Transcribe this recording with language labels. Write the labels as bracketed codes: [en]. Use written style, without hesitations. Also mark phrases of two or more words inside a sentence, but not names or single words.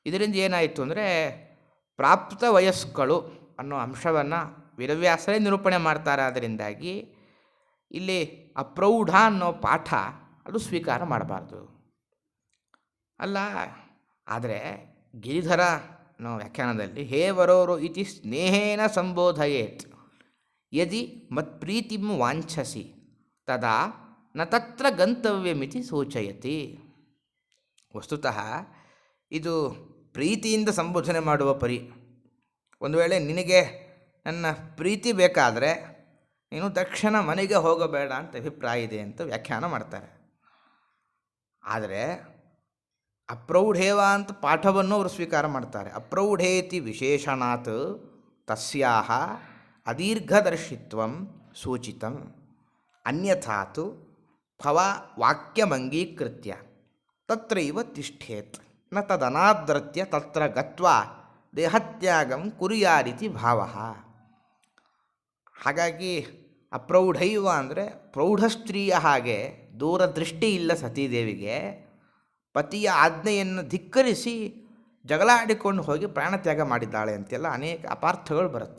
[kn] ಇದರಿಂದ ಏನಾಯಿತು ಅಂದರೆ ಪ್ರಾಪ್ತ ವಯಸ್ಕಳು ಅನ್ನೋ ಅಂಶವನ್ನು ವೇದವ್ಯಾಸರೇ ನಿರೂಪಣೆ ಮಾಡ್ತಾರೆ. ಅದರಿಂದಾಗಿ ಇಲ್ಲಿ ಅಪ್ರೌಢ ಅನ್ನೋ ಪಾಠ ಅದು ಸ್ವೀಕಾರ ಮಾಡಬಾರ್ದು. ಅಲ್ಲ, ಆದರೆ ಗಿರಿಧರ ಅನ್ನೋ ವ್ಯಾಖ್ಯಾನದಲ್ಲಿ [sa] ಹೇ ವರೋರು ಇತಿ ಸ್ನೇಹೇನ ಸಂಬೋಧಯೇತ್ ಯದಿ ಮತ್ಪ್ರೀತಿಂ ವಾಂಛಸಿ ತದಾ ನ ತತ್ರ ಗಂತವ್ಯಮಿತಿ ಸೂಚಯತಿ. [kn] ವಸ್ತುತಃ ಇದು ಪ್ರೀತಿಯಿಂದ ಸಂಬೋಧನೆ ಮಾಡುವ ಪರಿ. ಒಂದು ವೇಳೆ ನಿನಗೆ ನನ್ನ ಪ್ರೀತಿ ಬೇಕಾದರೆ ನೀನು ತಕ್ಷಣ ಮನೆಗೆ ಹೋಗಬೇಡ ಅಂತ ಅಭಿಪ್ರಾಯ ಇದೆ ಅಂತ ವ್ಯಾಖ್ಯಾನ ಮಾಡ್ತಾರೆ. ಆದರೆ ಅಪ್ರೌಢೇವ ಅಂತ ಪಾಠವನ್ನು ಅವರು ಸ್ವೀಕಾರ ಮಾಡ್ತಾರೆ. [sa] ಅಪ್ರೌಢೇತಿ ವಿಶೇಷಣಾತ್ ತಸ್ಯಾಹ ಅದೀರ್ಘದರ್ಶಿತ್ವಂ ಸೂಚಿತಂ ಅನ್ಯಥಾತು ಭವ ವಾಕ್ಯಮಂಗೀಕೃತ್ಯ ತತ್ರೈವ ತಿಷ್ಠೇತ್ ನ ತದನಾದೃತ್ಯ ತತ್ರ ಗತ್ವಾ ದೇಹತ್ಯಾಗಂ ಕುರ್ಯಾರಿತಿ ಭಾವಃ. [kn] ಹಾಗಾಗಿ ಅಪ್ರೌಢೈವ ಅಂದರೆ ಪ್ರೌಢ ಸ್ತ್ರೀಯ ಹಾಗೆ ದೂರದೃಷ್ಟಿ ಇಲ್ಲ ಸತೀದೇವಿಗೆ. ಪತಿಯ ಆಜ್ಞೆಯನ್ನು ಧಿಕ್ಕರಿಸಿ ಜಗಳ ಆಡಿಕೊಂಡು ಹೋಗಿ ಪ್ರಾಣತ್ಯಾಗ ಮಾಡಿದ್ದಾಳೆ ಅಂತೆಲ್ಲ ಅನೇಕ ಅಪಾರ್ಥಗಳು ಬರುತ್ತೆ.